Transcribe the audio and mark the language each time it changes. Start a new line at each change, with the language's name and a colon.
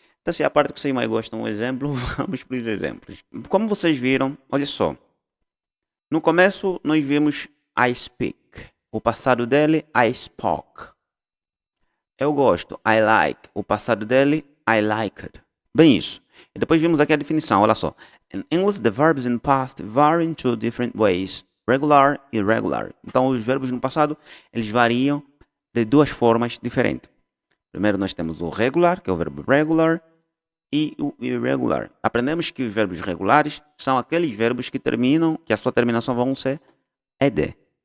Portuguese: Então, se a parte que vocês mais gostam é o exemplo, vamos para os exemplos. Como vocês viram, olha só. No começo, nós vimos
English: I speak.
Portuguese: O passado dele,
English: I spoke.
Portuguese: Eu gosto,
English: I like.
Portuguese: O passado dele,
English: I liked.
Portuguese: Bem isso. E depois vimos aqui a definição, olha só.
English: In English, the verbs in past vary in two different ways.
Portuguese: Regular e irregular. Então, os verbos no passado, eles variam de duas formas diferentes. Primeiro, nós temos o regular, que é o verbo regular, e o irregular. Aprendemos que os verbos regulares são aqueles verbos que terminam, que a sua terminação vão ser ed.